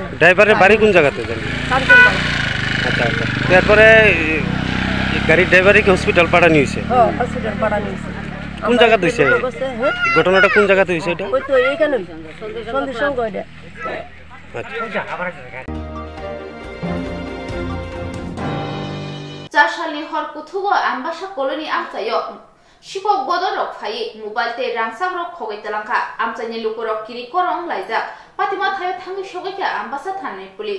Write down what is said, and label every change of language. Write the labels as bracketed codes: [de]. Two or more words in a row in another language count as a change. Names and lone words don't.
[bn] ড্রাইভারের বাড়ি কোন জায়গাতে জানেন আচ্ছা তারপরে গাড়ির ড্রাইভারে কি হসপিটাল পাঠানো হয়েছে হসপিটাল পাঠানো হয়েছে কোন জায়গাতে হইছে ঘটনাটা কোন জায়গাতে হইছে এটা ওই তো এইখানে সন্ধি সংঘ এটা [trp] Charshali hor kuthugo ambasha koloni amsayo Shikok bodorok phai mobile te rangsak rok khogai talangka amchani lukurok kiri korong laijak Patima thayo thangi shogaika ambasa thanni police